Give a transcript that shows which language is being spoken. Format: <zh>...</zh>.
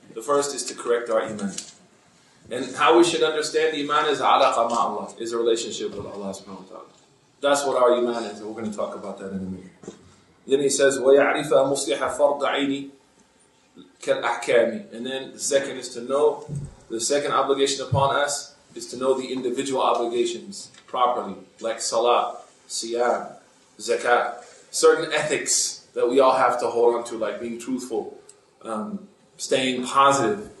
<en>The first is to correct our iman. And how we should understand iman is</en> <ar>عَلَقَ مَعَ</ar> <en>Allah, is a relationship with Allah subhanahu wa ta'ala. That's what our iman is, and we're going to talk about that in a minute. Then he says,</en> <ar>وَيَعْرِفَ مُصْلِحَ فَرْضَ عَيْنِ كَالْأَحْكَامِ.</ar> <en>And then the second is to know, the second obligation upon us is to know the individual obligations properly, like salah, siyam, zakat, certain ethics that we all have to hold on to, like being truthful, staying positive.</en>